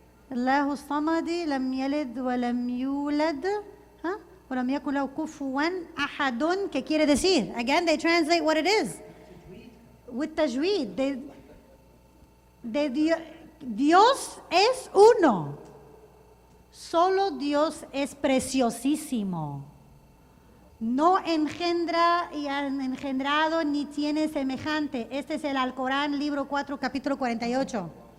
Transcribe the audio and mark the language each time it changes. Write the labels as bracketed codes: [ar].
[ar] الله الصمد لم يلد ولم يولد ولم يكن له كفوا أحد. [es] ¿Qué quiere decir? [en] Again, they translate what it is with tajweed. [es] Dios es uno. Solo Dios es preciosísimo. No engendra y han engendrado ni tiene semejante. Este es el Alcorán, libro 4, capítulo 48.